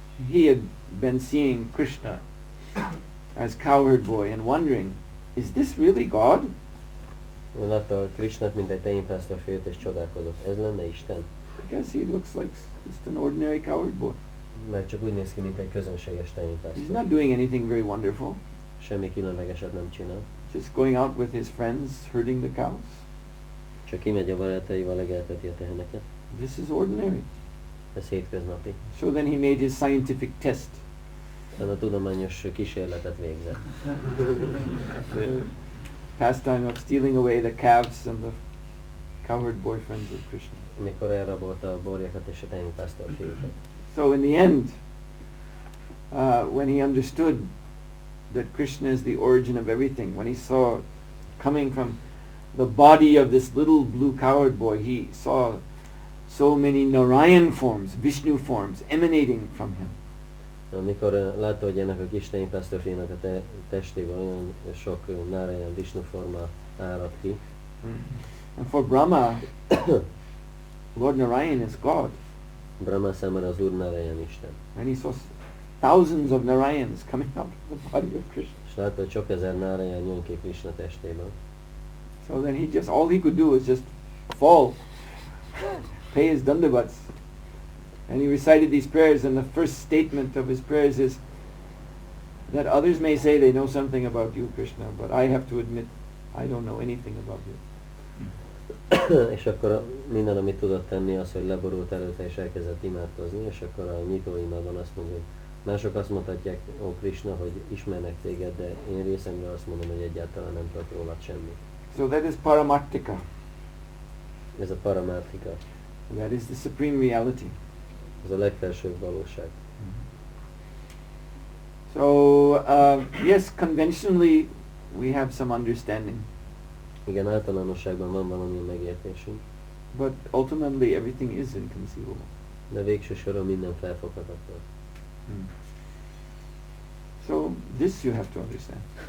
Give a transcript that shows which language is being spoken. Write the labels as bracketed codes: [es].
[en] He had been seeing Krishna as cowherd boy and wondering, is this really God? [hu] Ő látta Krishnát, mint egy tehénpásztorfiút, és csodálkozott. Ez lenne Isten? [en] Because he looks like just an ordinary cowherd boy. [hu] Mert csak úgy néz ki, mint egy közönséges [en] He's [hu] tehénpásztor. [en] not doing anything very wonderful. [hu] Semmi különlegeset nem csinál. [en] Just going out with his friends, herding the cows. [hu] Csak kimegy a barátaival, legelteti a teheneket. [en] This is ordinary. [hu] Ez hétköznapi. [en] So then he made his scientific test. [hu] A tudományos kísérletet végzett. [en] The pastime of stealing away the calves and the cowherd boyfriends of Krishna. [hu] Mikor elrabolta a borjakat és a tehénpásztorfiúkat. [en] So in the end, when he understood that Krishna is the origin of everything, when he saw coming from the body of this little blue cowherd boy, he saw so many Narayan forms, Vishnu forms emanating from him. [hu] Amikor látta, hogy ennek a kis tehénpásztorfiúnak a testéből olyan sok Narayan Vishnu forma árad ki. [en] And for Brahma, Lord Narayan is God. [hu] Brahma számára az Úr Narayan Isten. [en] And he saw thousands of Narayans coming out of the body of Krishna. [hu] És látta, hogy sok ezer Narayan jön ki Krishna testéből. [en] So then all he could do was just fall, pay his dandavats. And he recited these prayers, and the first statement of his prayers is that others may say they know something about you, Krishna, but I have to admit I don't know anything about you. [hu] És akkor minden, amit tudott tenni, az, hogy leborult előtte és elkezdett imádkozni, és akkor a nyitó imádon azt mondja, hogy mások azt mondhatják, ó Krishna, hogy ismernek téged, de én részemről azt mondom, hogy egyáltalán nem tudok rólad semmit. [en] So that is paramartika. [hu] Ez a paramartika. [en] That is the supreme reality. [hu] Ez a legfelsőbb valóság. [en] So yes, conventionally we have some understanding, [hu] Igen, általánosságban van valami megértésünk, [en] but ultimately everything is inconceivable. [hu] de végső soron minden felfoghatatlan. [en] So this you have to understand.